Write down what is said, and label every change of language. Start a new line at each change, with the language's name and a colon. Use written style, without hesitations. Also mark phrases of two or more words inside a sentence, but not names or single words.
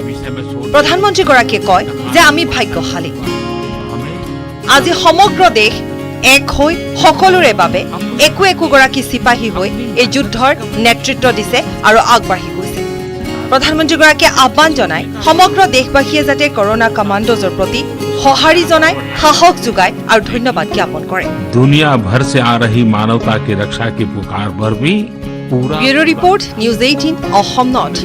Assamese: প্ৰধানমন্ত্ৰীগৰাকীয়ে কয় যে আমি ভাগ্যশালী, আজি সমগ্ৰ দেশ এক হৈ সকলোৰে বাবে একোগৰাকী চিপাহী হৈ এই যুদ্ধৰ নেতৃত্ব দিছে আৰু আগবাঢ়ি গৈছে। প্ৰধানমন্ত্ৰীগৰাকীয়ে আহ্বান জনায় সমগ্ৰ দেশবাসীয়ে যাতে
English: corona commandos
Assamese: প্ৰতি সঁহাৰি জনায়, সাহস যোগায় আৰু ধন্যবাদ জ্ঞাপন কৰে।
Hindi: दुनिया भर से आ रही मानवता की रक्षा की पुकार पर भी पूरा
English: bureau report,
Assamese: নিউজ 18 অসম নৰ্থ।